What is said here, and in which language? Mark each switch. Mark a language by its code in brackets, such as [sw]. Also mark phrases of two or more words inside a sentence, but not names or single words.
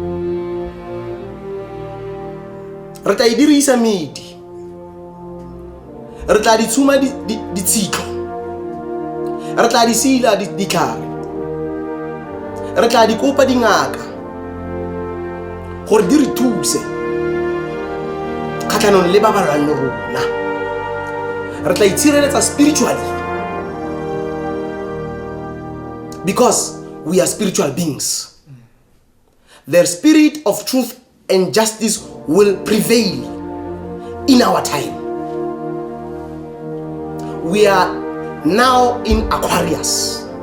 [tn] Re tla di tshuma ditshitlo. Re tla di sila ditlhare. Re tla di kopa dingaka gore di re thuse kgatlhanong le ba ba lwang le rona. Re tla itshireletsa [en] spiritually because we are spiritual beings. The spirit of truth and justice will prevail in our time. We are now in Aquarius.